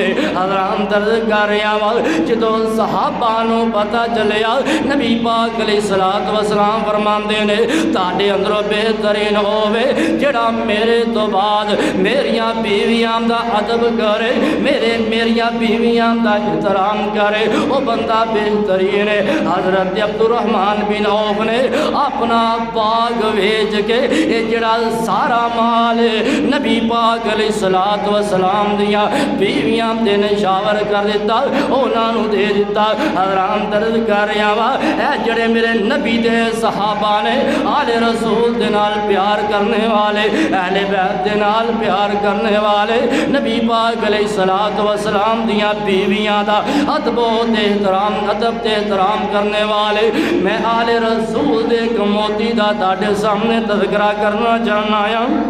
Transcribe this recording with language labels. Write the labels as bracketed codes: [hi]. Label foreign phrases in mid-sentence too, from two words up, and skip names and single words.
[ur] حضرات درد کر رہے ہیں [pa] جدو صحابہ نو پتہ چلیا نبی پاک علیہ السلام فرماندے نے تاڑے اندروں بہترین ہووے جڑا میرے تو بعد میریاں بیویاں دا ادب کرے، میریاں بیویاں دا احترام کرے، وہ بندہ بہترین ہے۔ حضرت عبدالرحمن بن عوف نے اپنا باغ ویچ کے یہ جڑا سارا مال نبی پاک علیہ السلام دیا بیویاں دے نشاور کر دیتا، انہاں نو دے دیتا۔ [ur] حضرات درد کر رہے ہیں [pa] اے جڑے میرے نبی دے صحابہ نے آل رسول دے نال پیار کرنے والے، اہل بیت دے نال پیار کرنے والے، نبی پاک علیہ السلام دیا بیویاں دا ادب تے احترام کرنے والے، میں آل رسول دے ایک موتی دا تاڑے سامنے تذکرہ کرنا چاہنا آیا۔